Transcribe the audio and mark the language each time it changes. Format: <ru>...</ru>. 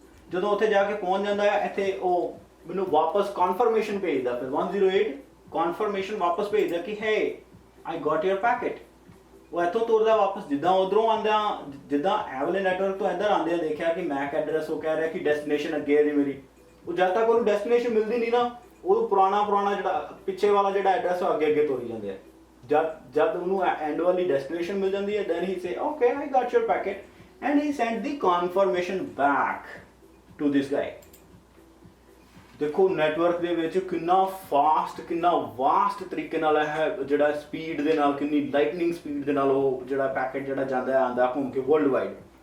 <pa>ਜਦੋਂ ਉੱਥੇ ਜਾ ਕੇ ਪਹੁੰਚ ਜਾਂਦਾ ਹੈ, ਇੱਥੇ ਉਹ ਮੈਨੂੰ ਵਾਪਸ ਕਨਫਰਮੇਸ਼ਨ ਭੇਜਦਾ, ਫਿਰ 108 ਕਨਫਰਮੇਸ਼ਨ ਵਾਪਸ ਭੇਜਦਾ ਕਿ</pa> <en>ਹੈ I got your packet.</en> <pa>ਉਹ ਇੱਥੋਂ ਤੁਰਦਾ ਵਾਪਸ, ਜਿੱਦਾਂ ਉਧਰੋਂ ਆਂਦਾ, ਜਿੱਦਾਂ ਇਹ ਵਾਲੇ ਨੈਟਵਰਕ ਤੋਂ ਇੱਧਰ ਆਂਦੇ ਦੇਖਿਆ ਕਿ ਮੈਕ ਐਡਰੈਸ ਉਹ ਕਹਿ ਰਿਹਾ ਕਿ ਡੈਸਟੀਨੇਸ਼ਨ ਅੱਗੇ ਹੈ ਜੀ ਮੇਰੀ। ਉਹ ਜਦ ਤੱਕ ਉਹਨੂੰ ਡੈਸਟੀਨੇਸ਼ਨ ਮਿਲਦੀ ਨਹੀਂ ਨਾ, ਉਹ ਪੁਰਾਣਾ ਜਿਹੜਾ ਪਿੱਛੇ ਵਾਲਾ ਜਿਹੜਾ ਐਡਰੈਸ ਉਹ ਅੱਗੇ ਤੋਰੀ ਜਾਂਦੇ ਆ। ਜਦ ਉਹਨੂੰ ਐਂਡ ਵਾਲੀ ਡੈਸਟੀਨੇਸ਼ਨ ਮਿਲ ਜਾਂਦੀ ਹੈ,</pa> <en>then he say okay I got your packet and he sent the confirmation back to this guy।</en> <pa>ਦੇਖੋ ਨੈਟਵਰਕ ਦੇ ਵਿੱਚ ਕਿੰਨਾ ਫਾਸਟ, ਕਿੰਨਾ ਵਾਸਟ ਤਰੀਕੇ ਨਾਲ ਹੈ ਜਿਹੜਾ ਸਪੀਡ ਦੇ ਨਾਲ, ਕਿੰਨੀ ਲਾਈਟਨਿੰਗ ਸਪੀਡ ਦੇ ਨਾਲ ਉਹ ਜਿਹੜਾ ਪੈਕੇਟ ਜਿਹੜਾ ਜਾਂਦਾ ਆਂਦਾ ਘੁੰਮ ਕੇ ਵਰਲਡ ਵਾਈਡ।</pa>